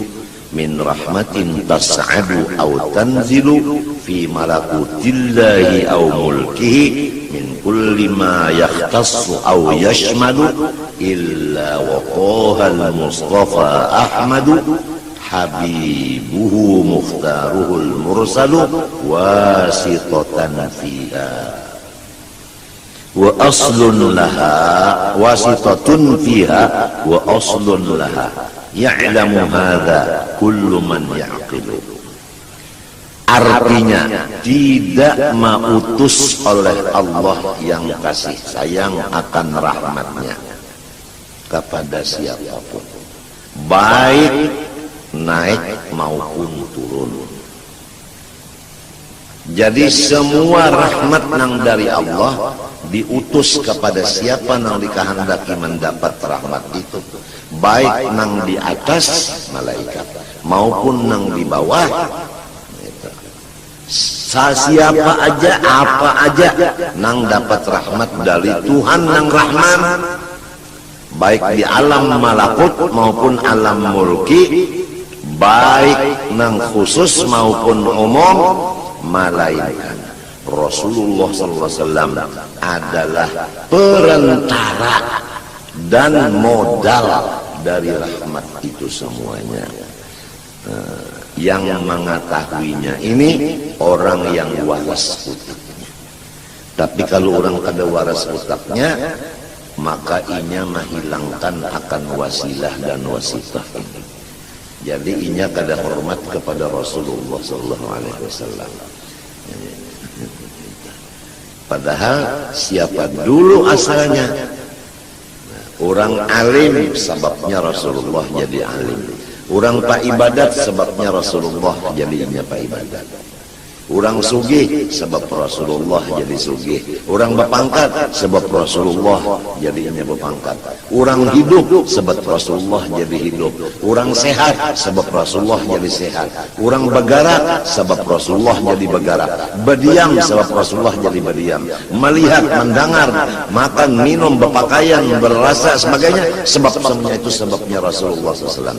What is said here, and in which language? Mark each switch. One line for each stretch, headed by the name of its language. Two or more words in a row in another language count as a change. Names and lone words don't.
Arabic: من رحمة تصعد أو تنزل في ملكوت الله أو ملكه من كل ما يختص أو يشمل إلا وطه المصطفى أحمد حبيبه مختاره المرسل واسطة فيها وأصل لها واسطة فيها وأصل لها يعلم هذا كل من يعقل.
Indonesian: Artinya tidak mautus oleh Allah yang kasih sayang akan rahmatnya kepada siapapun, baik naik maupun turun.
Banjar: Jadi semua rahmat nang dari Allah diutus kepada siapa nang dikehendaki mendapat rahmat itu, baik nang di atas malaikat maupun nang di bawah. Siapa aja, apa aja nang dapat rahmat dari Tuhan nang Rahman, baik di alam malakut maupun alam mulki, baik nang khusus maupun umum, malaikat Rasulullah SAW adalah perantara dan modal dari rahmat itu semuanya.
Indonesian: Yang mengetahuinya ini orang yang waras utaknya.
Banjar: Tapi kalau orang kada waras utaknya, maka inya menghilangkan akan wasilah dan wasitah ini. Jadi inya kada hormat kepada Rasulullah SAW.
Indonesian: Padahal siapa dulu asalnya? Orang alim sebabnya Rasulullah jadi alim. Orang pak ibadat sebabnya Rasulullah jadinya pak ibadat. Orang sugih sebab Rasulullah jadi sugih. Orang berpangkat sebab Rasulullah jadinya berpangkat. Orang hidup sebab Rasulullah jadi hidup. Orang sehat sebab Rasulullah jadi sehat. Orang bergerak sebab Rasulullah jadi bergerak. Berdiam sebab Rasulullah jadi berdiam. Melihat, mendengar, makan, minum, berpakaian, berrasa sebagainya, sebab semuanya itu sebabnya Rasulullah SAW.